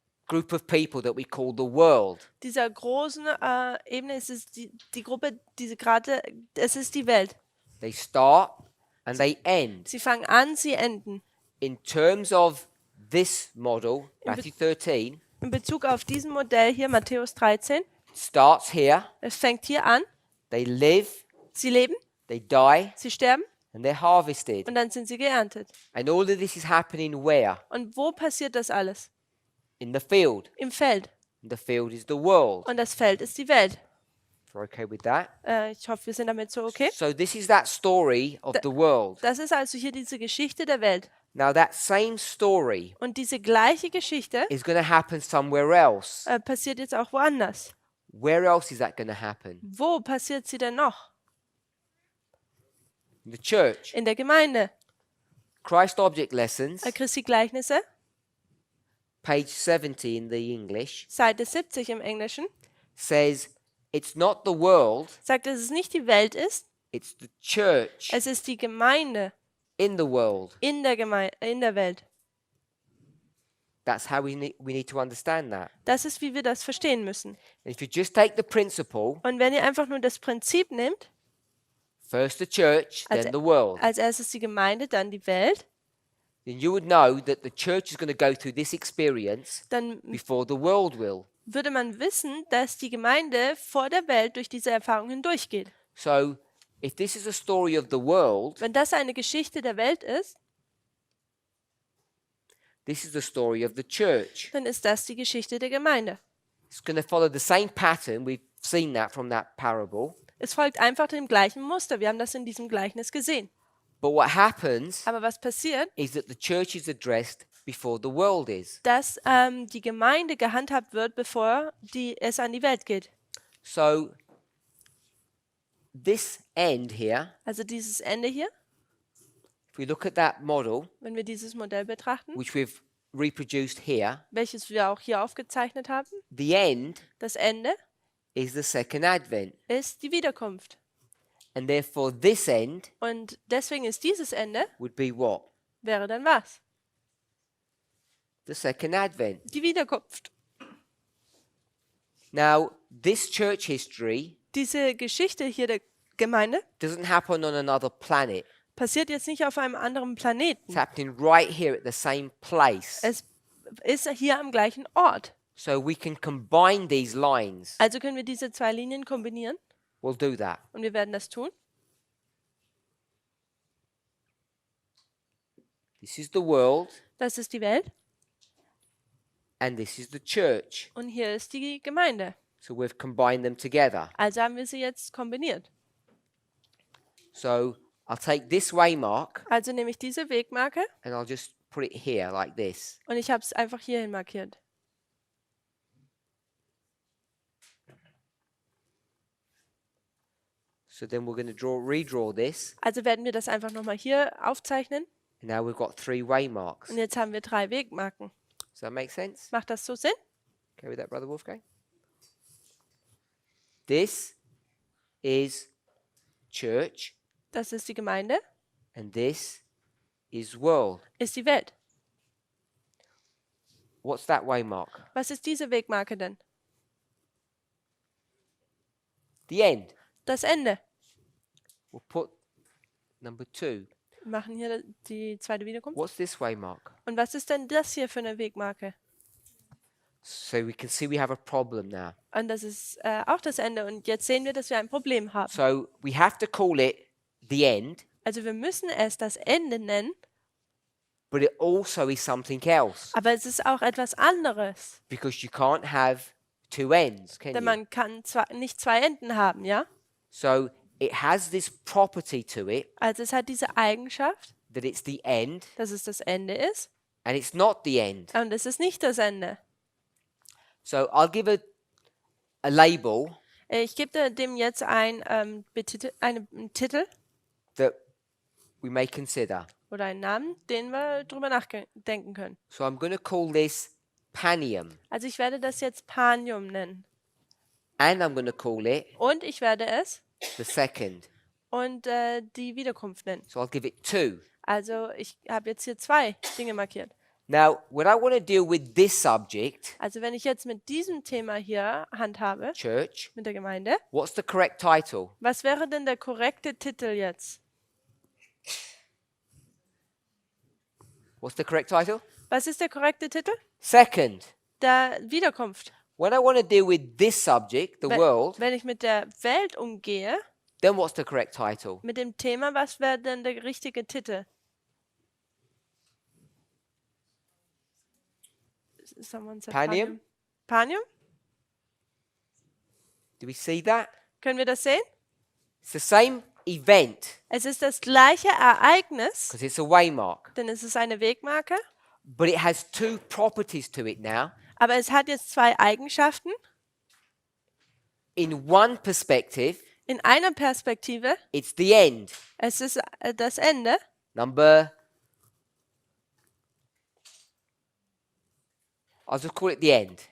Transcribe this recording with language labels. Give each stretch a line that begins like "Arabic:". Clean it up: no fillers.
English: group of people that we call the world.
German: Dieser großen Ebene ist es die Gruppe, es ist die Welt.
English: They start and they end.
German: Sie fangen an, sie enden.
English: In terms of this model, Matthew 13,
German: In Bezug auf diesen Modell hier, Matthäus 13,
English: it starts here.
German: es fängt hier an,
English: They live,
German: sie leben,
English: they die,
German: sie sterben
English: and they're harvested.
German: und dann sind sie geerntet.
English: And all of this is happening where?
German: Und wo passiert das alles?
English: In the field.
German: Im Feld.
English: And the field is the world.
German: Und das Feld ist die Welt.
English: If you're okay with that?
German: Ich hoffe, wir sind damit so okay.
English: So this is that story of the world.
German: Das ist also hier diese Geschichte der Welt.
English: Now that same story
German: Und diese gleiche Geschichte
English: is going to happen somewhere else.
German: passiert jetzt auch woanders.
English: Where else is that going to happen?
German: Wo passiert sie denn noch?
English: In the church.
German: In der Gemeinde.
English: Christ Object Lessons,
German: Christi Gleichnisse,
English: page 70 in the English,
German: Seite 70 im Englischen,
English: says it's not the world,
German: sagt, dass es nicht die Welt ist,
English: it's the church
German: es ist die Gemeinde
English: in the world.
German: in der Welt.
English: That's how we need to understand that.
German: Das ist, wie wir das verstehen müssen.
English: And if you just take the principle,
German: Und wenn ihr einfach nur das Prinzip nehmt,
English: first the church,
German: als,
English: then the world,
German: als erstes die Gemeinde, dann die Welt,
English: then you would know that the church is going to go through this experience
German: dann
English: before the world will.
German: würde man wissen, dass die Gemeinde vor der Welt durch diese Erfahrung hindurchgeht.
English: So if this is a story of the world,
German: Wenn das eine Geschichte der Welt ist,
English: this is the story of the church.
German: dann ist das die Geschichte der Gemeinde.
English: It's going to follow the same pattern. We've seen that from that parable.
German: Es folgt einfach dem gleichen Muster. Wir haben das in diesem Gleichnis gesehen.
English: But what happens
German: Aber was passiert?
English: is that the church is addressed before the world is.
German: Dass die Gemeinde gehandhabt wird, bevor es an die Welt geht.
English: So this end here,
German: Also dieses Ende hier,
English: if we look at that model,
German: wenn wir dieses Modell betrachten,
English: which we've reproduced here,
German: welches wir auch hier aufgezeichnet haben,
English: the end
German: das Ende
English: is the second advent.
German: ist die Wiederkunft.
English: And therefore this end
German: Und deswegen ist dieses Ende,
English: would be what?
German: wäre dann was?
English: The second advent.
German: Die Wiederkunft.
English: Now, this church history
German: Diese Geschichte hier der Gemeinde
English: doesn't happen on another planet.
German: passiert jetzt nicht auf einem anderen
English: It's
German: Planeten.
English: happening right here at the same place.
German: Es ist hier am gleichen Ort.
English: So we can combine these lines.
German: Also können wir diese zwei Linien kombinieren
English: We'll do that.
German: und wir werden das tun.
English: This is the world
German: Das ist die Welt
English: and this is the church.
German: und hier ist die Gemeinde.
English: So we've combined them together.
German: Also haben wir sie jetzt kombiniert.
English: So I'll take this waymark
German: Also nehme ich diese Wegmarke
English: and I'll just put it here like this.
German: und ich habe es einfach hierhin markiert.
English: So then we're going to redraw this.
German: Also werden wir das einfach nochmal hier aufzeichnen
English: And now we've got 3 waymarks.
German: und jetzt haben wir 3 Wegmarken.
English: Does that make sense?
German: Macht das so Sinn?
English: Okay with that, Brother Wolfgang? This is church
German: Das ist die Gemeinde,
English: and this is world.
German: ist die Welt.
English: What's that waymark?
German: Was ist diese Wegmarke denn?
English: The end.
German: Das Ende.
English: We'll put number 2.
German: Wir machen hier die zweite Wiederkunft.
English: What's this waymark?
German: Und was ist denn das hier für eine Wegmarke?
English: So we can see we have a problem now.
German: Und das ist auch das Ende. Und jetzt sehen wir, dass wir ein Problem haben.
English: So we have to call it the end,
German: Also wir müssen es das Ende nennen,
English: but it also is something else
German: aber es ist auch etwas anderes.
English: because you can't have 2 ends, can
German: Denn
English: you?
German: man kann zwar nicht 2 Enden haben, ja?
English: So it has this property to it
German: Also es hat diese Eigenschaft,
English: that it's the end
German: dass es das Ende ist.
English: and it's not the end.
German: Und es ist nicht das Ende.
English: So I'll give a label
German: Ich gebe dem jetzt einen Titel
English: that we may consider.
German: oder einen Namen, den wir drüber nachdenken können.
English: So I'm going to call this Panium
German: Also ich werde das jetzt Panium nennen.
English: and I'm going to call it
German: Und ich werde es
English: the second.
German: und die Wiederkunft nennen.
English: So I'll give it 2.
German: Also ich habe jetzt hier 2 Dinge markiert.
English: Now, when I want to deal with this subject,
German: Also wenn ich jetzt mit diesem Thema hier handhabe,
English: church,
German: mit der Gemeinde,
English: what's the correct title?
German: was wäre denn der korrekte Titel jetzt?
English: What's the correct title?
German: Was ist der korrekte Titel?
English: Second,
German: Der Wiederkunft.
English: when I want to deal with this subject, the world,
German: Wenn ich mit der Welt umgehe,
English: then what's the correct title?
German: mit dem Thema, was wäre denn der richtige Titel?
English: Someone said
German: Panium?
English: Panium? Do we see that?
German: Können wir das sehen?
English: It's the same event
German: Es ist das gleiche Ereignis,
English: because it's a waymark,
German: denn es ist eine Wegmarke,
English: but it has two properties to it now.
German: aber es hat jetzt zwei Eigenschaften.
English: In one perspective,
German: In einer Perspektive,
English: it's the end.
German: es ist das Ende.
English: I'll just call it the end.